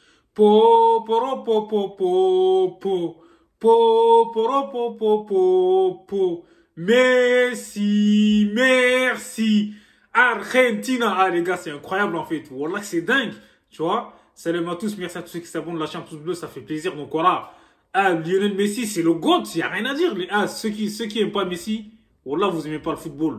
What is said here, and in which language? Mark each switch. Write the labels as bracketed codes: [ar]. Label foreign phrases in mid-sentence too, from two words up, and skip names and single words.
[fr] Po, poro, po, po, po, po. Po, poro, po, po, po, po. Merci, merci. Argentina. Ah, les gars, c'est incroyable, en fait. Wallah, c'est dingue. Tu vois? Salut à tous. Merci à tous ceux qui s'abonnent. La chaîne pouce bleu, ça fait plaisir. Donc voilà. Ah, Lionel Messi, c'est le GOAT. Il n'y a rien à dire. Ah, ceux qui aiment pas Messi, wallah, vous aimez pas le football.